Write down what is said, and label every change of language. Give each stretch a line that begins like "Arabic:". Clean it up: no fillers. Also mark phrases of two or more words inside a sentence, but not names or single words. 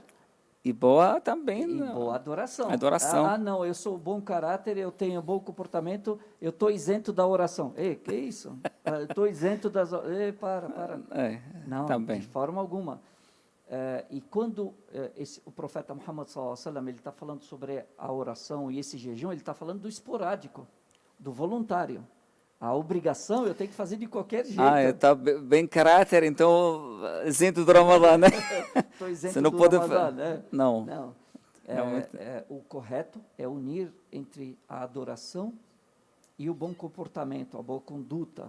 Portuguese: E boa também. E boa adoração. Adoração. Não, eu sou bom caráter, eu tenho bom comportamento, eu estou isento da oração. Que isso? Eu estou isento das... para. Não, também. De forma alguma. E quando o profeta Muhammad
Arabic: صلى الله عليه وسلم,
Portuguese: ele está falando sobre a oração e esse jejum, ele está falando do esporádico, do voluntário. A obrigação eu tenho que fazer de qualquer jeito. Está bem caráter, então isento do Ramadã, né? Estou isento Você não do pode Ramadã, né? Não. O correto é unir entre a adoração e o bom comportamento, a boa conduta.